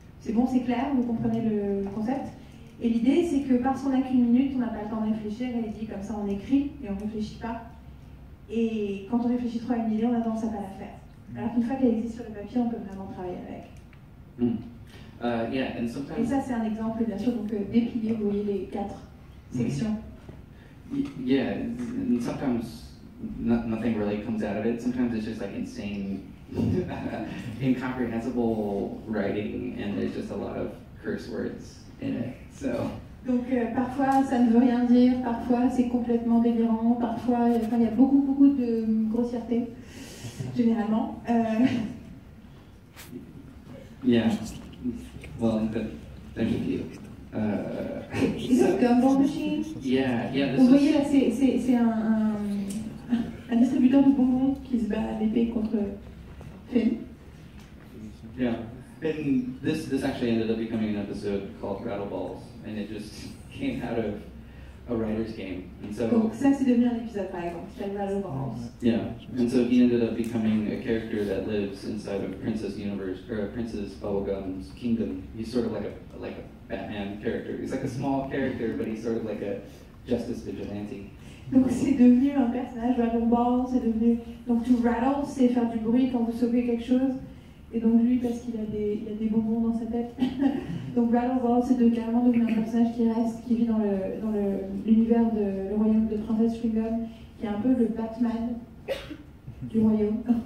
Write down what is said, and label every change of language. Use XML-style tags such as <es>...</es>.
<fr>C'est bon, c'est clair, vous comprenez le concept? Et l'idée, c'est que parce qu'on n'a qu'1 minute, on n'a pas le temps de réfléchir, et il dit comme ça on écrit et on ne réfléchit pas. Et quand on réfléchit trop à une idée, on a tendance à ne pas la faire. Alors qu'une fois qu'elle existe sur le papier, on peut vraiment travailler avec.</fr> <en>Yeah, and sometimes...</en> <fr>Et ça, c'est un exemple, bien sûr, donc déplié, vous voyez les 4 sections.</fr> <en>Yeah, and sometimes nothing really comes out of it. Sometimes it's just like insane, incomprehensible writing, and there's just a lot of curse words in it. So.</en> <fr>Donc parfois ça ne veut rien dire, parfois c'est complètement délirant, parfois il y a beaucoup de grossièreté, généralement.</fr> <en>Yeah. Well, thank you. Is it Gumball Machine? Yeah.</en> <fr>Vous voyez là, c'est un distributeur de bonbons qui se bat à l'épée contre Finn.</fr> <en>Yeah. And this actually ended up becoming an episode called Rattle Balls, and it just came out of a writer's game. And so,</en> <fr>donc ça c'est devenu un épisode par exemple, qui s'appelle Rattle Balls.</fr> <en>Yeah, and so he ended up becoming a character that lives inside of Princess Universe, or Princess Bubblegum's kingdom. He's sort of like a Batman character. He's like a small character, but he's sort of like a justice vigilante.</en> <fr>Donc c'est devenu un personnage Dragon Ball, c'est devenu... Donc to rattle, c'est faire du bruit quand vous sauvez quelque chose. Et donc lui, parce qu'il a des bonbons dans sa tête. Donc Rattle Ball, c'est carrément devenu un personnage qui vit dans l'univers le royaume de Princesse Chewing-Gum, qui est un peu le Batman du royaume.</fr>